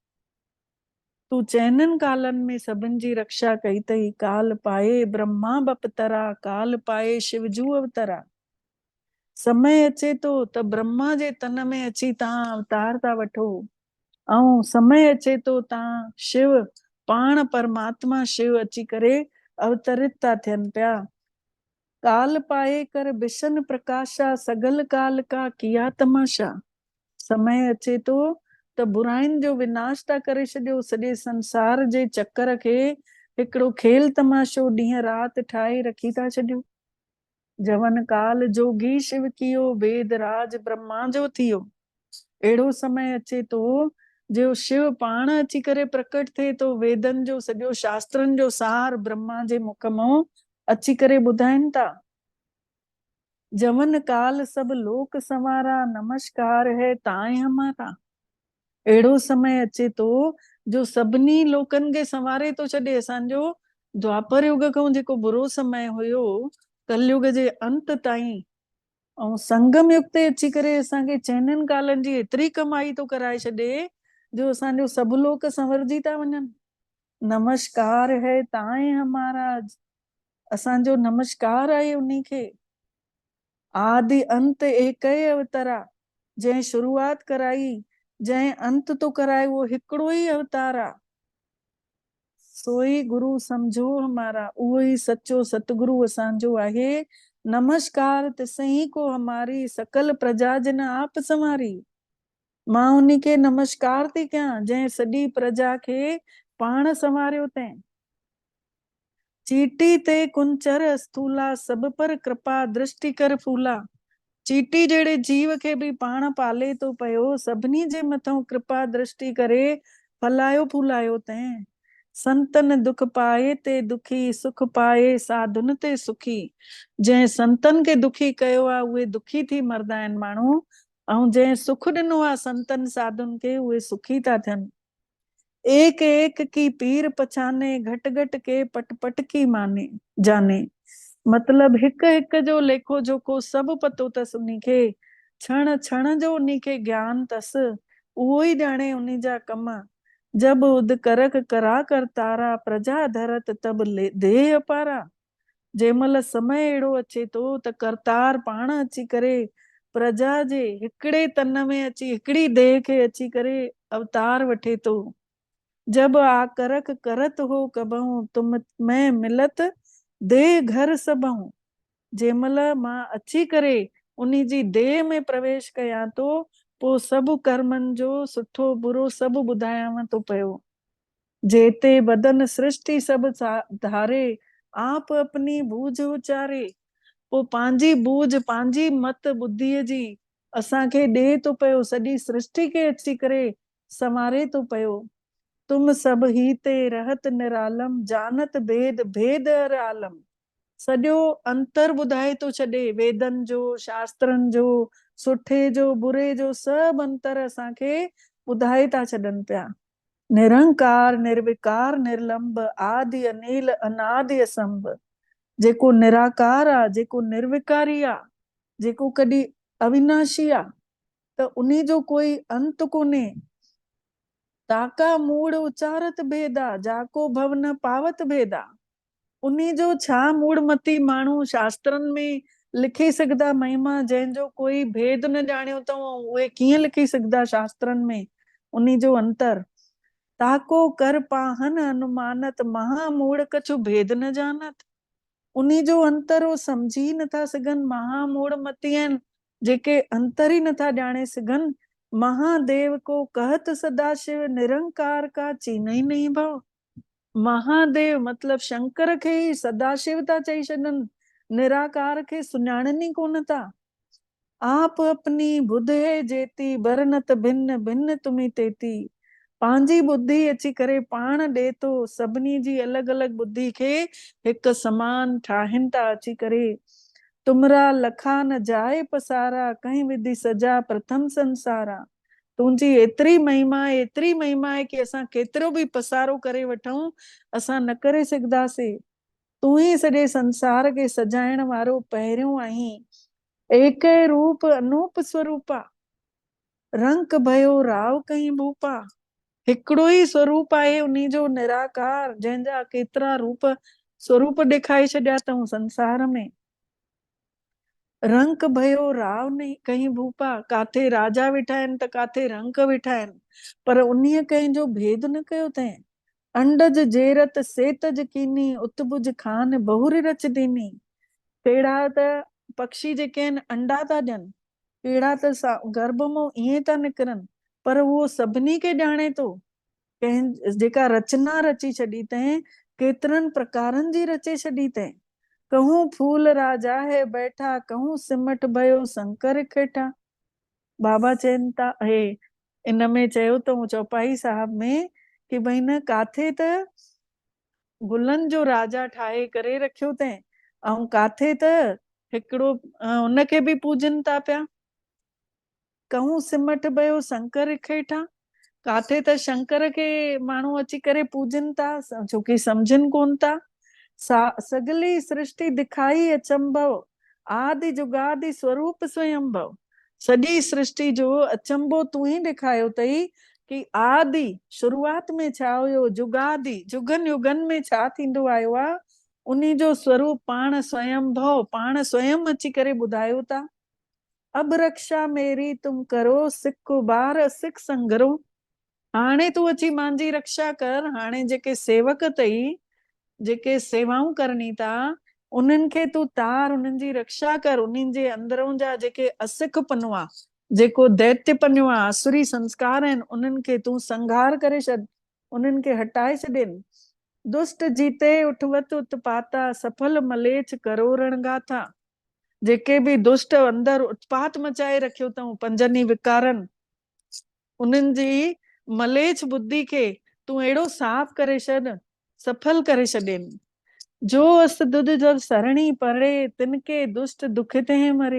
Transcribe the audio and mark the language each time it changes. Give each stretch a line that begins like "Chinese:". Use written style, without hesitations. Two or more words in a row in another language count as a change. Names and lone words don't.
Sindhi: तूं चइननि कालनि में सभिनि जी रक्षा कई अथई।
Braj: काल पाए ब्रह्मा बपतरा, काल पाए शिवजू अवतरा।
Sindhi: समय अचे तो त ब्रह्मा जे तन में अची तव्हां अवतार था वठो, ऐं समय अचे तो तव्हां शिव पाण परमात्मा शिव अची करे अवतरित था थियनि पिया।
Braj: काल पाए कर बिशन प्रकाशा सगल काल का किया तमाशा।
Sindhi: समय अचे तो त बुराइनि जो विनाश था करे छॾियो, सॼे संसार जे चक्कर खे हिकिड़ो खेल तमाशो ॾींहं राति ठाहे रखी था छॾियो।
Braj: जवन काल जोगी शिव कियो, वेद राज ब्रह्मा जो थियो।
Sindhi: अहिड़ो समय अचे तो जो शिव पाण अची करे प्रकट थिए तो, वेदनि जो सॼो शास्त्रनि जो सार ब्रह्मा जे मुख मां अची करे ॿुधाइनि था।
Braj: जवन काल सब लोक संवारा, नमस्कार है ताए हमारा।
Sindhi: अहिड़ो समय अचे तो जो सभिनी लोकनि खे संवारे तो छॾे। असांजो द्वापर युग खां जेको बुरो समय हुयो, कलयुग जे अंत ताईं, ऐं संगम युग ते अची करे असांखे चइननि कालनि जी एतिरी कमाई तो कराए छॾे जो असांजो सभु लोक संवरजी था वञनि।
Braj: नमस्कार है ताए हमारा,
Sindhi: असांजो नमस्कार आहे उन्ही खे।
Braj: आदि अंत एक अवतरा,
Sindhi: जंहिं शुरूआत कराई, जंहिं अंत तो कराए, उहो हिकिड़ो ई अवतार आहे।
Braj: सोई गुरु समझो हमारा,
Sindhi: उहो ही सच्चो सतगुरु असांजो आहे।
Braj: नमस्कार तिसही को हमारी, सकल प्रजा जिन आप संवारी।
Sindhi: मां उन्ही खे नमस्कार थी कयां जंहिं सॼी प्रजा खे पाण संवारियो तैं।
Braj: चीटी ते कुंचर स्थूला, सब पर कृपा दृष्टि कर फूला।
Sindhi: चीटी जहिड़े जीव खे बि पाण पाले थो पियो, सभिनी जे मथां कृपा दृष्टि करे फलायो फूलायो तैं।
Braj: संतन दुख पाए ते दुखी, सुख पाए साधुन ते सुखी।
Sindhi: जंहिं संतन खे दुखी कयो आहे उहे दुखी थी मरदा आहिनि माण्हू, ऐं जंहिं सुख ॾिनो आहे संतन साधुन खे उहे सुखी था थियनि।
Braj: एक एक की पीर पछाने, घट घट के पट पट की माने जाने।
Sindhi: मतलब हिक हिक जो लेखो जोखो सभु पतो अथसि उन्ही खे, क्षण क्षण जो उन्ही खे ज्ञान अथसि, उहो ई ॼाणे उन्ही जा कम।
Braj: जब उद करक करा कर तारा, प्रजा धरत तब देह अपारा।
Sindhi: जंहिंमहिल समय अहिड़ो अचे थो त करतार पाण अची करे प्रजा जे हिकिड़े तन में अची, हिकिड़ी देह खे अची करे अवतार वठे थो।
Braj: जब आ करक करत हो कबहूं, तुम मैं मिलत देह घर सबहूं।
Sindhi: जंहिंमहिल मां अची करे उन्ही जी देह में प्रवेश कयां थो, पोइ सभु कर्मनि जो सुठो बुरो सभु ॿुधायांव थो पियो।
Braj: जेते बदन सृष्टि सभु धारे, आप अपनी बूझ उचारे।
Sindhi: पोइ पंहिंजी बूझ, पंहिंजी मत बुद्धीअ जी असांखे ॾे थो पियो, सॼी सृष्टि खे अची करे संवारे थो पियो।
Braj: तुम सब ही ते रहत निरालम, जानत भेद भेद हर आलम।
Sindhi: सॼो अंतर ॿुधाए थो छॾे, वेदनि जो, शास्त्रनि जो, सुठे जो बुरे जो सभु अंतर असांखे ॿुधाए था छॾनि पिया।
Braj: निरंकार निर्विकार निर्लंब, आदि अनील अनादि असंभ।
Sindhi: जेको निराकार आहे, जेको निर्विकारी आहे, जेको कॾहिं अविनाशी आहे, त उन्ही जो कोई अंत कोन्हे।
Braj: ताका मूड़ उचारत भेदा, जाको भव न पावत भेदा।
Sindhi: उन्ही जो छा मूड़ मती माण्हू शास्त्रनि में लिखी सघंदा महिमा, जंहिंजो कोई भेद न ॼाणियो अथऊं, उहे कीअं लिखी सघंदा शास्त्रनि में उन्ही जो अंतर।
Braj: ताको कर पाहन अनुमानत, महा मूड़ कछु भेद न जानत।
Sindhi: उन्ही जो अंतर हो समझी नथा सघनि, महा मूड़ मती आहिनि जेके अंतर ई नथा ॼाणे सघनि।
Braj: महादेव को कहत सदाशिव, निरंकार का चीन ही नहीं भव।
Sindhi: महादेव मतलब शंकर खे ही सदाशिव था चई छॾनि, निराकार खे सुञाणनि ई कोन था।
Braj: आप अपनी बुध है जेती, बरनत भिन्न भिन्न तुमी तेती।
Sindhi: पंहिंजी बुद्धि अची करे पाण ॾे थो, सभिनी जी अलॻि अलॻि बुद्धि खे हिकु समान ठाहिनि था अची करे।
Braj: तुमरा लखा न जाए पसारा, कहीं विधि सजा प्रथम संसारा।
Sindhi: तुंहिंजी एतिरी महिमा आहे कि असां केतिरो बि पसारो करे वठूं, असां न करे सघंदासीं। तूं ही सॼे संसार खे सजाइण वारो पहिरियों आहीं।
Braj: एक रूप अनूप स्वरूपा, रंक भयो राव कहीं भूपा।
Sindhi: हिकिड़ो ई स्वरूप आहे उन्ही जो निराकार, जंहिंजा केतिरा रूप स्वरूप ॾेखारे छॾिया अथऊं संसार में।
Braj: रंक भयो राव नहीं कहीं भूपा,
Sindhi: काथे राजा वेठा आहिनि त काथे रंक वेठा आहिनि, पर उन्हीअ कंहिंजो भेद न कयो अथई।
Braj: अंडज जेरत सेतज कीनी, उतबुज खान बहुर रच दीनी।
Sindhi: पेड़ा त पक्षी जेके आहिनि अंडा था ॾियनि, पेड़ा त गर्भ मां ईअं था निकिरनि, पर उहो सभिनी खे ॼाणे थो। कंहिं जेका रचना रची छॾी अथई, केतिरनि प्रकारनि जी रचे छॾी अथई।
Braj: कहूं फूल राजा है बैठा, कहूं सिमट भयो शंकर खेठा।
Sindhi: बाबा चवनि था, हे इन में चयो अथऊं चौपाई साहब में कि भई न काथे त गुलनि जो राजा ठाहे करे रखियो अथई, ऐं काथे त हिकिड़ो उनखे बि पूजनि था पिया।
Braj: कहूं सिमट भयो शंकर खेठा,
Sindhi: काथे त शंकर खे माण्हू अची करे पूजनि था, छोकी सम्झनि कोन था।
Braj: सगली सृष्टि दिखाई अचंभव, आदि जुगादि स्वरूप स्वयंभव।
Sindhi: सॼी सृष्टि जो अचंभो तूं ही ॾेखारियो अथई कि आदि शुरूआत में छा हुयो, जुगादि जुगनि युगनि में छा थींदो आयो आहे, उन्ही जो स्वरूप पाण स्वयंभव, पाण स्वयं अची करे ॿुधायो था।
Braj: अब रक्षा मेरी तुम करो, सिख बार सिख संगरो।
Sindhi: हाणे तू अची मांजी रक्षा कर। हाणे जेके सेवक तई, जेके सेवाऊं करनी था, उन्हनि खे तू तार, उन्हनि जी रक्षा कर। उन्हनि जे अंदरों जा जेके असिख पनो आ, जेको दैत्य पनो आ, आसुरी संस्कार आहिनि, उन्हनि खे तू संघार करे छॾ, उन्हनि खे हटाए छॾेनि।
Braj: दुष्ट जीते उठवत उत्पाता, सफल मलेच करोड़न गाथा।
Sindhi: जेके बि दुष्ट अंदर उत्पात मचाए रखियो अथऊं पंजनि विकारनि, उन्हनि जी मलेच बुद्धि खे तू अहिड़ो साफ़ करे छॾ, सफल करे छॾेनि।
Braj: जो अस दुध जब सरणी परे, तिनके दुष्ट दुखित हैं मरे।